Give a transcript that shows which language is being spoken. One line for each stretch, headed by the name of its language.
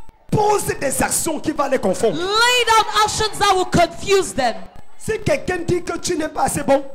French: Pose des actions qui vont les confondre.
English: Lay down actions that will confuse them.
French: Si quelqu'un dit que tu n'es pas assez bon,